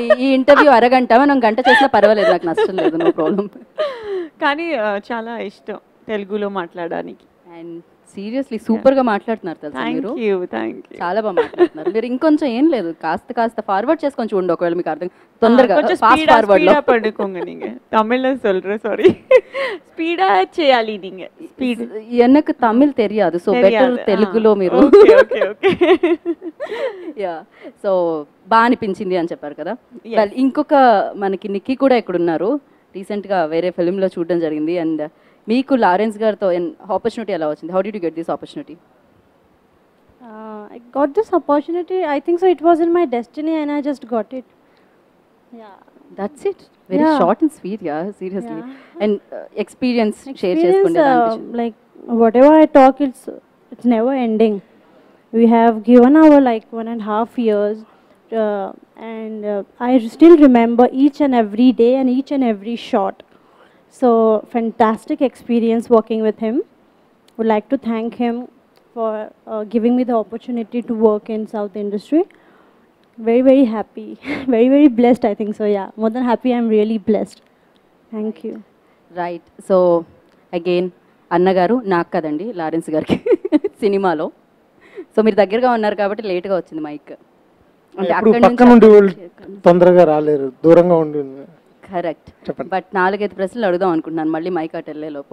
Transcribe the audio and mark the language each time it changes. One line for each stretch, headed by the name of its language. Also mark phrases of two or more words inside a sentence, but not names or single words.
Telugu: ఈ ఇంటర్వ్యూ అరగంట, మనం గంట చేసినా పర్వాలేదు, నాకు నష్టం లేదు,
English: no problem.
Telugu: కానీ చాలా ఇష్టం తెలుగులో మాట్లాడడానికి. అండ్
English: seriously super
Telugu: గా మాట్లాడుతున్నారు తెలుసా మీరు.
English: thank you.
Telugu: చాలా బాగా మాట్లాడుతున్నారు మీరు. ఇంకొంచెం ఏం లేదు, కాస్త ఫార్వర్డ్ చేసుకొని చూడండి ఒకవేళ మీకు అర్థం తొందరగా
English: fast forward
Telugu: లో.
Tamil: పడుకోంగ நீங்க தமிழ்ல சொல்றேன், சாரி. ஸ்பீடா చేయాలి நீங்க. స్పీడ్ எனக்கு தமிழ் தெரியாது,
English: so better
Telugu: తెలుగులో మీరు.
English: okay okay okay.
Telugu: యా, సో బాగా అనిపించింది అని చెప్పారు కదా. వెల్, ఇంకొక మనకి నిక్కీ కూడా ఇక్కడ ఉన్నారు. రీసెంట్గా వేరే ఫిల్మ్లో చూడడం జరిగింది. అండ్ మీకు లారెన్స్ గారితో ఆపర్చునిటీ ఎలా వచ్చింది?
English: how did you get this opportunity? I got this opportunity. I think so. It was in my destiny, and I just got it. Yeah. That's it. Very Yeah. short and sweet, yeah. Seriously. Yeah. And experience share Experience,
Telugu: చేసుకుంటే అనిపించింది.
English: like whatever I talk, it's never ending. We have given our like 1.5 years, and I still remember each and every day and each and every shot. So fantastic experience working with him. Would like to thank him for giving me the opportunity to work in South industry. Very, very happy. Very, very blessed, I think so. Yeah, more than happy, I'm really blessed. Thank you.
Telugu: రైట్.
English: so again
Telugu: అన్నగారు నాకు కదండి, లారెన్స్ గారికి సినిమాలో. సో మీరు దగ్గరగా ఉన్నారు కాబట్టి లేట్గా వచ్చింది మైక్. అంటే ఇప్పుడు పక్క నుండి వాళ్ళు తొందరగా రాలేరు, దూరంగా ఉండి. కరెక్ట్. చెప్పండి. బట్ 4-5 ప్రశ్నలు అడుగుదాం అనుకుంటున్నాను మళ్ళీ మైక్ అటు వెళ్ళే లోపు.